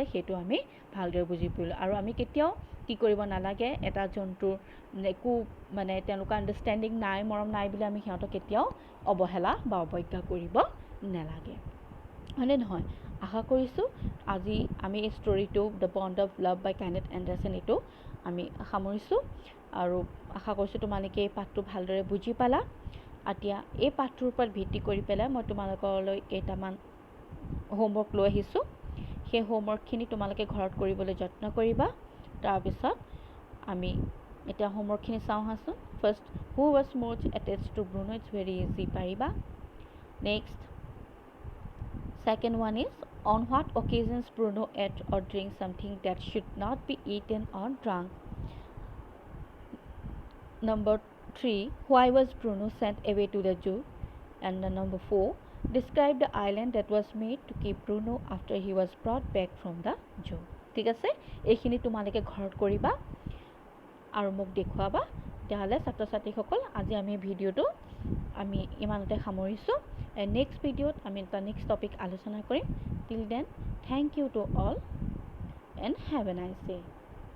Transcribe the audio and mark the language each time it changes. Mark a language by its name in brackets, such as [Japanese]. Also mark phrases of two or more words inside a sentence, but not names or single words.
[Assamese] সেইটো আমি ভালদৰে বুজি পালোঁ আৰু আমি কেতিয়াও কি কৰিব নালাগে এটা জন্তুৰ একো মানে তেওঁলোকৰ আণ্ডাৰষ্টেণ্ডিং নাই মৰম নাই বুলি আমি সিহঁতক কেতিয়াও অৱহেলা বা অৱজ্ঞা কৰিব নালাগে হয়নে নহয় আশা কৰিছোঁ আজি আমি এই ষ্টৰিটো দ্য বণ্ড অফ লাভ বাই কেনেথ এণ্ডাৰছন এইটো আমি সামৰিছোঁ আৰু আশা কৰিছোঁ তোমালোকে এই পাঠটো ভালদৰে বুজি পালা এতিয়া এই পাঠটোৰ ওপৰত ভিত্তি কৰি পেলাই মই তোমালোকলৈ কেইটামান হোমৱৰ্ক লৈ আহিছোঁ সেই হোমৱৰ্কখিনি তোমালোকে ঘৰত কৰিবলৈ যত্ন কৰিবা তাৰপিছত আমি এতিয়া হোমৱৰ্কখিনি চাওঁ আহাচোন [English] first who was most attached to Bruno it's very easy [Assamese] পাৰিবা নেক্সট [English] second one is on what occasions Bruno ate or drink something that should not be eaten or drunk number 3 why was Bruno sent away to the zoo and number 4 describe the island that was made to keep Bruno after he was brought back from the zoo [Assamese] ঠিক আছে এইখিনি তোমালোকে ঘৰত কৰিবা আৰু মোক দেখুৱাবা তেতিয়াহ'লে ছাত্ৰ ছাত্ৰীসকল আজি আমি ভিডিঅ'টো আমি ইমানতে সামৰিছোঁ [English] next videoত [Assamese] আমি এটা [English] next topic [Assamese] আলোচনা কৰিম [English] till then thank you to all and have a nice day